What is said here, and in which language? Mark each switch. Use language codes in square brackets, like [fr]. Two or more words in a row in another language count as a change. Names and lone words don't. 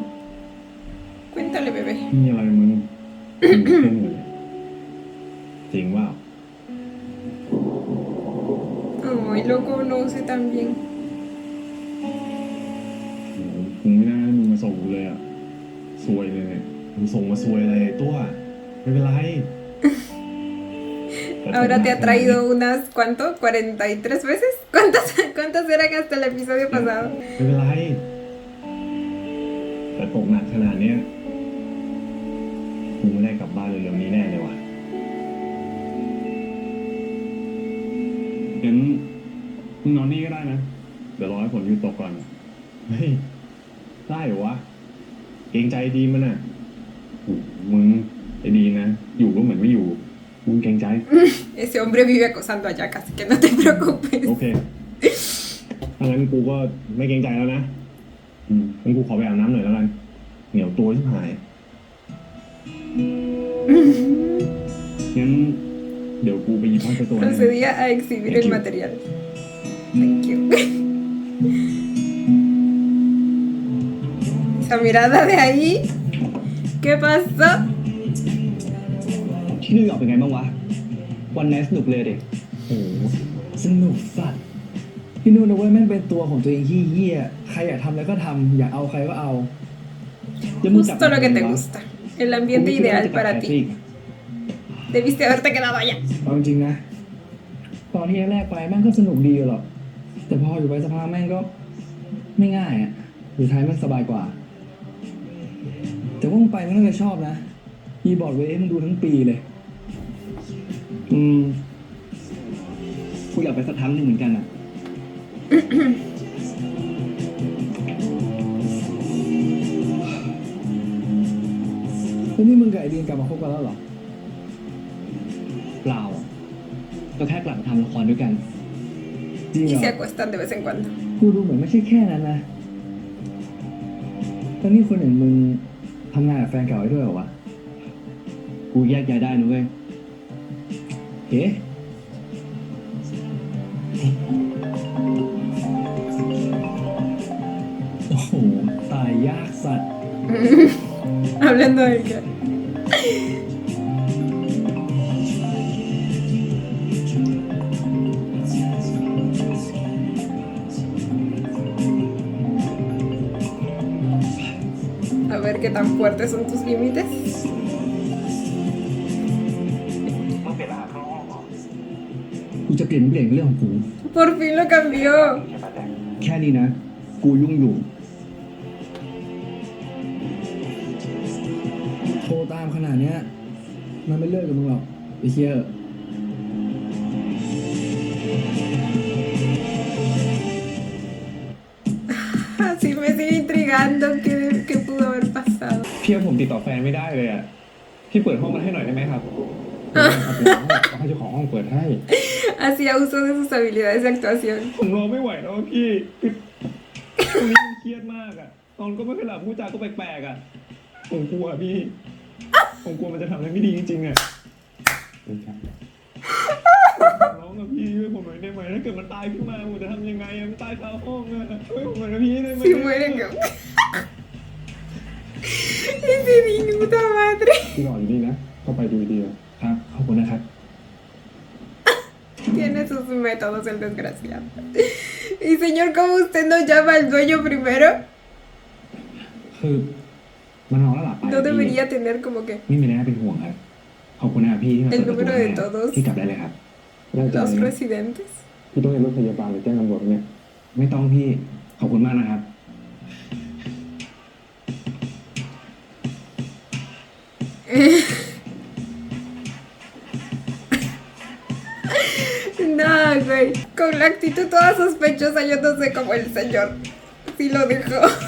[es] Cuéntale, bebé. [th] มีอะไรมึงเครื่องอยู่เนี่ยจริงว่า [es] Ay, lo conoce también. [th] มึงไม่น่าให้มึงมาส่งกูเลยอ่ะซวยเลยเนี่ยมึงส่งมาซวยเลยตัวไม่เป็นไร [es] Ahora te ha traído unas, ¿cuánto? ¿43 veces? ¿Cuántas eran hasta el episodio pasado? [th] ไม่เป็นไรแต่ตกหนักขนาดเนี้ยกูไม่ได้กลับบ้านเร็วๆนี้แน่เลยว่ะงั้นมึงนอนนี่ก็ได้นะเดี๋ยวรอให้ฝนหยุดตกก่อนเฮ้ยได้เหรอวะเกรงใจดีมันอ่ะมึงไอ้ดีนะอยู่ก็เหมือนไม่อยู่มึงเกรงใจ [es] Ese hombre vive acosando a Jack, así que no te preocupes. [th] โอเคถ้างั้นกูก็ไม่เกรงใจแล้วนะงั้นกูขอไปอาบน้ำหน่อยแล้วกันเหนียวตัวชิบหายงั้นเดี๋ยวกูไปหยิบผ้าเช็ดตัวให้ [es] Procedía a exhibir el material. [en] Thank you. [es] Esa mirada de ahí. ¿Qué pasó? [th] ที่นิวยอร์กเป็นไงบ้างวะ วันไหนสนุกเลยเด็ก โอ้โหสนุกสัตว์ ที่นู่นนะเว้ยแม่งเป็นตัวของตัวเองเหี้ยๆใครอยากทำอะไรก็ทำอยากเอาใครก็เอาแล้วมึงกลับ [es] Justo [th] มา [es] lo que te [th] ทำไมวะ [es] gusta. El [th] กู [es] ambiente [th] ไม่คิดว่า [es] ideal [th] จะกลับ [es] para [th] แคท [es] ti. [th] ริก [es] Debiste haberte quedado allá. [th] เอาจริงๆนะ ตอนที่แรกๆไปแม่งก็สนุกดีหรอก แต่พออยู่ไปสภาพกแม่งก็ไม่ง่ายอ่ะ อยู่ไทยแม่งสบายกว่า แต่ว่ามึงไปมึงน่าจะชอบนะคีย์บอร์ดเวฟมึงดูทั้งปีเลย กูอยากไปสักครั้งหนึ่งเหมือนกันอ่ะ แล้วนี่มึงกับไอเดียนกลับมาคบกันแล้วเหรอ เปล่าอะก็แค่กลับมาทำละครด้วยกัน จริงเหร [es] Y [th] อ [es] se acuestan de vez en cuando. [th] กูดูเหมือนไม่ใช่แค่นั้นนะตอนนี้คนอย่างมึงทำงานกับแฟนเก่าไว้ด้วยเหรอวะ กูแยกย้ายได้นะเว้ยเฮ้โอ้โห ตายยากสัตว์ [es] Hablando de que. A ver qué tan fuertes son tus límites. [th] ต้องเปลี่ยนรหัสเข้าห้องเหรอ กูจะเปลี่ยนเรื่องของกู [es] Por fin lo cambió. [th] ใช่ปะแจ็ค แค่นี้นะ กูยุ่งอยู่ โทรตามขนาดเนี้ย มันไม่เลิกกับมึงหรอกไอ้เชี่ย [es] Así me sigue intrigando qué pudo haber pasado. [th] พี่ผมติดต่อแฟนไม่ได้เลยอ่ะ พี่เปิดห้องมาให้หน่อยได้ไหมครับให้เจ้าของห้องเปิดให้ [es] Hacía uso de sus habilidades de actuación. [th] ผมรอไม่ไหวแล้วอะพี่คือช่วงนี้มันเครียดมากอ่ะ ตอนก็ไม่เคยหลับพูดจาก็แปลกๆอ่ะ ผมกลัวพี่ ผมกลัวมันจะทำอะไรไม่ดีจริงๆอ่ะร้องกับพี่ช่วยผมหน่อยได้ไหมถ้าเกิดมันตายขึ้นมาผมจะทำยังไงอะมันตายคาห้องอ่ะช่วยผมหน่อยนะพี่ได้ไหม [es] Si mueren. Ese niño, puta madre. [th] พี่รออยู่นี่นะ เข้าไปดูดีครับ ขอบคุณนะครับ [es] Tiene sus métodos el desgraciado. Y señor, ¿cómo usted no llama al dueño primero? [th] คือมันร้องแล้วหลับไป [es] No debería tener como que [th] ไม่มีอะไรน่าเป็นห่วงครับ ขอบคุณนะครับพี่ที่มาเปิดประตู [es] El número de [th] ให้ [es] todos [th] พี่กลับได้เลยครับ [es] los residentes. [th] พี่ต้องเรียกรถพยาบาลหรือแจ้งตำรวจเนี่ย ไม่ต้องพี่ ขอบคุณมากนะครับ [es] No, güey. Con la actitud toda sospechosa, yo no sé cómo el señor sí lo dejó.